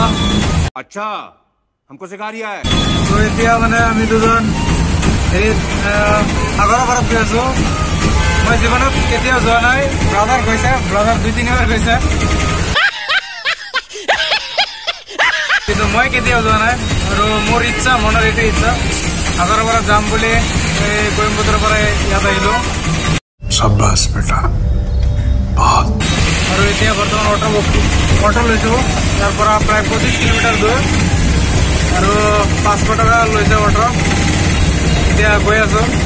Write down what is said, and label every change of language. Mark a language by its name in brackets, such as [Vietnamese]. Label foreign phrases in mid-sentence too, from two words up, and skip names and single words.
[Hindi] अच्छा हमको सिखा रिया है [Assamese] तो এতিয়া মানে আমি দুজন এই সাগৰৰ পাৰত গৈ আছো মই জীৱনত কেতিয়াও যোৱা নাই ব্ৰাদাৰ গৈছে ব্ৰাদাৰ 2-3 বাৰ গৈছে কিন্তু মই কেতিয়াও যোৱা নাই আৰু মোৰ ইচ্ছা মনৰ এটা ইচ্ছা সাগৰৰ পাৰত যাম বুলি এই কোয়ম্বটুৰৰ পৰা ইয়াত আহিলো [Hindi] शाबाश बेटा [Assamese] और এতিয়া বৰ্তমান অটো লৈছো ইয়াৰ পৰা প্ৰায় 25 কিলোমিটাৰ দূৰ আৰু 500 টকা লৈছে অটো এতিয়া গৈ আছো